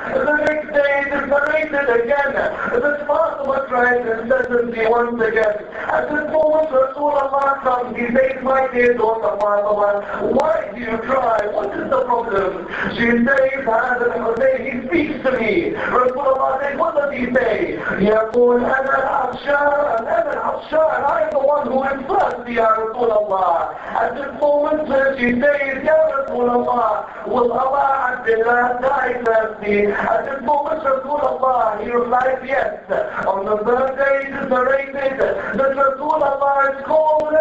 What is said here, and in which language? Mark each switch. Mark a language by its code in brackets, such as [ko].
[en] The next day it is narrated again. This Fatima cries incessantly once again. At this moment Rasulullah comes, he says, my dear daughter Fatima, why do you cry? What is the problem? She says, Hussein, he speaks to me. Rasulullah says, what does he say? [ar] يقول أنا العطشان أنا العطشان. [en] I am the one who is thirsty, Ya Rasulullah. At this moment she says, Ya Rasulullah, will Allah Abdullah die thirsty? At this moment Rasulullah, he replies, yes. On the third day it is narrated that Rasulullah is cold.